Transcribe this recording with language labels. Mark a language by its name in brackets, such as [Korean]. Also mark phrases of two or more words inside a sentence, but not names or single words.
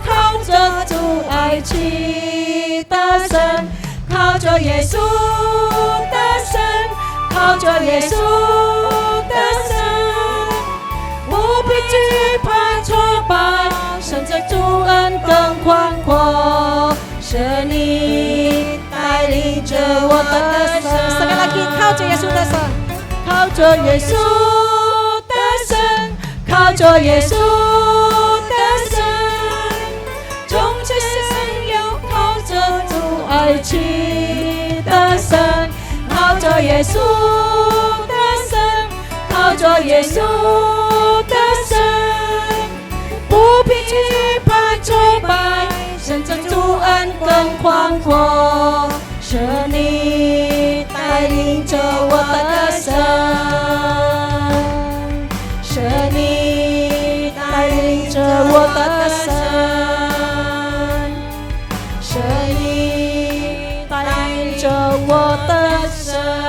[Chinese] 靠着主愛去的生，靠着耶穌的生，靠着耶穌的生，不必懼怕挫敗，甚至主恩更寬闊，是你帶領着我的生。 [Indonesian] Sekali lagi, [Chinese] 靠着耶穌的生，靠着耶穌的生，靠着耶穌的生，從這生要靠着主愛去的生，靠着耶穌的生，靠着耶穌的生，不必懼怕挫敗，甚至主恩更寬闊，是你帶領着我的生，是你帶領着我的生，是你帶領着我的生。